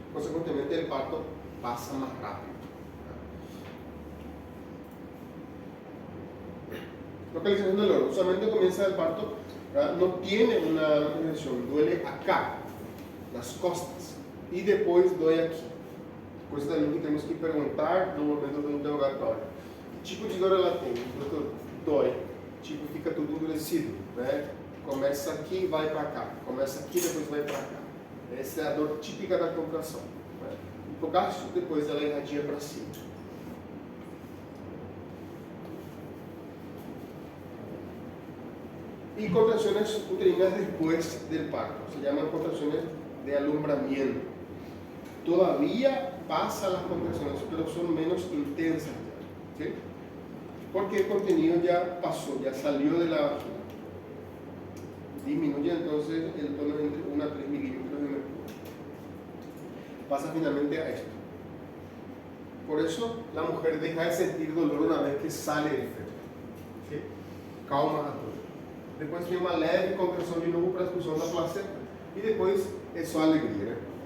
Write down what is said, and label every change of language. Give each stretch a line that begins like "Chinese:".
Spanish: Consecuentemente el parto pasa más rápido. Localización del dolor. Usualmente comienza el parto, ¿verdad? No tiene una localización, duele acá, las costas, y después duele aquí.
Portuguese: Coisa também que temos que perguntar no momento do interrogatório. Que tipo de dor ela tem? Doutor, dói. Tipo, fica tudo endurecido, né? Começa aqui e vai para cá. Começa aqui e depois vai para cá. Essa é a dor típica da contração, né? E por causa disso, depois ela irradia para cima.
Spanish: Y contracciones uterinas después del parto, se llaman contracciones de alumbramiento. Todavía pasan las contracciones, pero son menos intensas, ¿sí? Porque el contenido ya pasó, ya salió de la vagina. Disminuye entonces el tono entre 1 a 3 milímetros de mercurio. Pasa finalmente a esto. Por eso la mujer deja de sentir dolor una vez que sale del feto, ¿sí? Calma a todo.
Portuguese: Depois tem uma leve contração de novo para a expulsão da placenta e depois é só alegria, né?